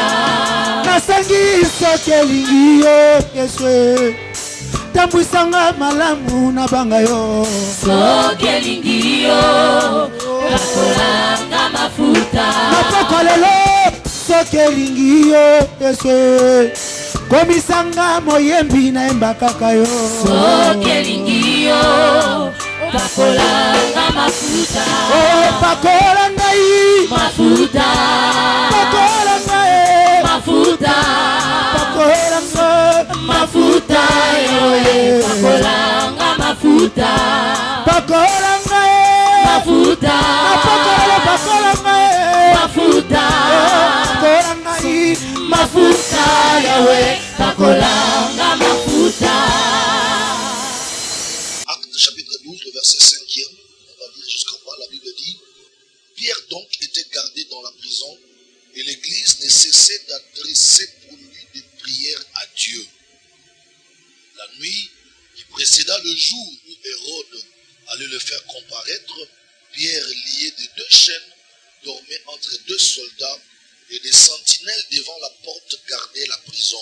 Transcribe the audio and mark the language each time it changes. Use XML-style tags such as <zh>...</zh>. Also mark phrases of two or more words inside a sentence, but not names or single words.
<ln>Nasangi sokelingio Yesu Tambwisanga malamu na banga yo Sokelingio pakolanga mafuta Napokolelo sokelingio Yesu Komisanga moyembi na embakaka yo Sokelingio pakolanga mafuta Pakolanga mafuta Pakolanga mafuta Pakolanga mafuta yoe pakolanga mafuta Pakolanga mafuta Pakolanga mafuta Pakolanga mafuta yoe pakolanga mafuta.</ln> <fr>Acte chapitre 12, le verset 5e, on va lire jusqu'en bas, la Bible dit: Pierre donc était gardé dans la prison et l'église ne cessait d'adresser pour lui des prières à Dieu. La nuit qui précéda le jour où Hérode allait le faire comparaître, Pierre, lié de 2 chaînes, dormait entre 2 soldats et des sentinelles devant la porte gardaient la prison.</fr>